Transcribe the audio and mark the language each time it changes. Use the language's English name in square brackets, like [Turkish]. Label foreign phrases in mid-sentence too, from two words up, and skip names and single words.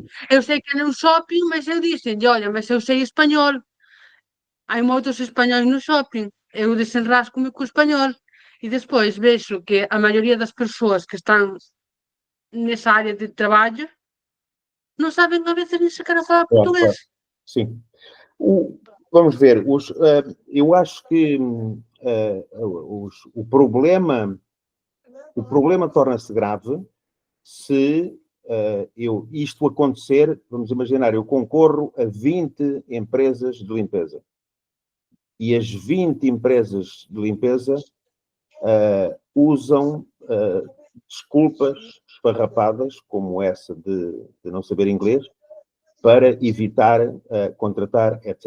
[Galician] eu sei que é un shopping, mas eu dixen, olha, mas eu sei español. Hai moitos españois no shopping. Eu desenráscome co español. E despois vexo que a maioría das persoas que están nesa área de traballo non saben a veces [Portuguese] nem sequer [Galician] falar portugués. [Portuguese] Sim. Vamos ver, eu acho que o problema torna-se grave se isto acontecer. Vamos imaginar, eu concorro a 20 empresas de limpeza e as 20 empresas de limpeza usam desculpas esfarrapadas como essa de não saber inglês para evitar contratar, etc.